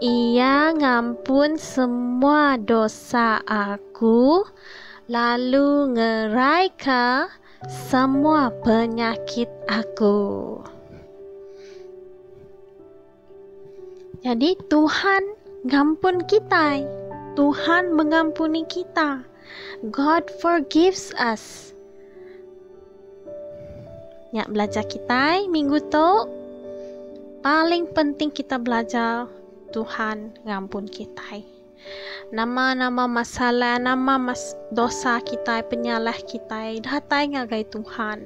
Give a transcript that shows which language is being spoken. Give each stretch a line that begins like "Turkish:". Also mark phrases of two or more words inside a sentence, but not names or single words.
Iban: Ia ngampun semua dosa aku, lalu ngerai ke semua penyakit aku. Jadi Tuhan ngampun kita.
Malay: Tuhan mengampuni kita.
English: God forgives us.
Iban: Nyak belajar kita minggu tu paling penting kita belajar Tuhan ngampun kita. Nama-nama masalah, dosa kita, penyalah kita datang ngagai Tuhan.